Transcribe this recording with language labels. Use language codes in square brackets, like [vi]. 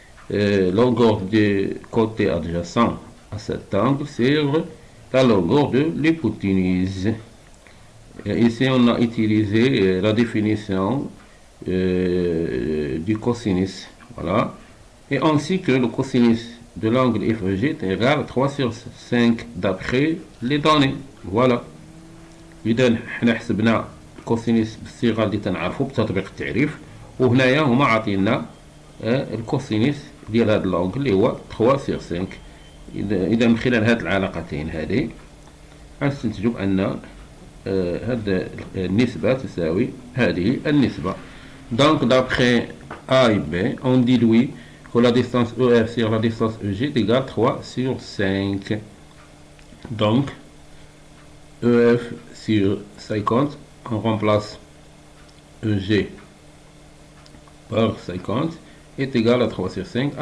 [fr] Longueur du côté adjacent à cet angle sur la longueur de l'hypoténuse. Ici, on a utilisé la définition du cosinus. Voilà. Et ainsi que le cosinus de l'angle FEG est égal à 3 sur 5 d'après les données. Voilà. [ar] إذا حنا حسبنا الكوسينيس بالصيغة اللي تنعرفو بتطبيق التعريف، وهنايا هما عاطينا الكوسينيس ديال هذا الأنغل اللي هو 3 سيغ 5. إذا من خلال هاد العلاقتين هذه غنستنتجو بأن هاد النسبة تساوي هذه النسبة. [fr] Donc d'après A et B, on déduit que la distance EF sur la distance EG est égale à 3 sur 5. Donc EF sur 50, on remplace EG par 50 est égal à 3 sur 5.